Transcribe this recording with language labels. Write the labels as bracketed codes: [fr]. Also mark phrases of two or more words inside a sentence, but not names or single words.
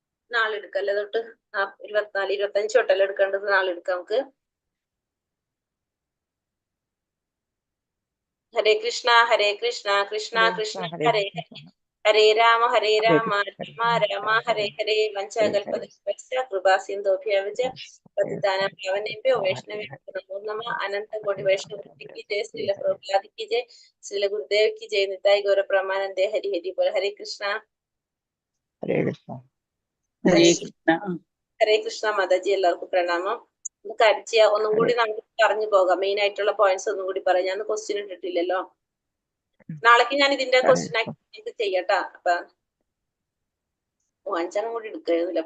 [ml] നാളെ എടുക്കല്ലേ തൊട്ട് 24, 25 തൊട്ടല്ലേ എടുക്കേണ്ടത്? നാളെ എടുക്കാം നമുക്ക്. [sa] ഹരേ കൃഷ്ണ ഹരേ കൃഷ്ണ കൃഷ്ണ കൃഷ്ണ ഹരേ ഹരേ ഹരേ രാമ രാമ രാമ ഹരേ ഹരേ വഞ്ചകൽപതരുഭ്യശ്ച കൃപാ സിന്ധുഭ്യഃ പതിതാനാം പാവനേഭ്യോ വൈഷ്ണവേഭ്യോ നമോ നമഃ. [hi] अनन्त कोटि वैष्णव की जय, श्रील प्रभुपाद की जय, श्रील गुरुदेव की जय, निताई गौर प्रमानंदे हरि हरि बोल. हरे कृष्ण [ml] ഹരേ കൃഷ്ണ. ഹരേ കൃഷ്ണ. ഹരേ കൃഷ്ണ മാതാജി, എല്ലാവർക്കും പ്രണാമം. നമുക്ക് അടിച്ച ഒന്നും കൂടി നമുക്ക് പറഞ്ഞു പോകാം. മെയിൻ ആയിട്ടുള്ള പോയിന്റ്സ് ഒന്നും കൂടി പറയാം. ഞാൻ ക്വസ്റ്റ്യൻ ഇട്ടിട്ടില്ലല്ലോ. നാളേക്ക് ഞാൻ ഇതിന്റെ [en] question activity [ml] ചെയ്യട്ടാ. അപ്പൊ 5 കൂടി എടുക്കായിരുന്നില്ല.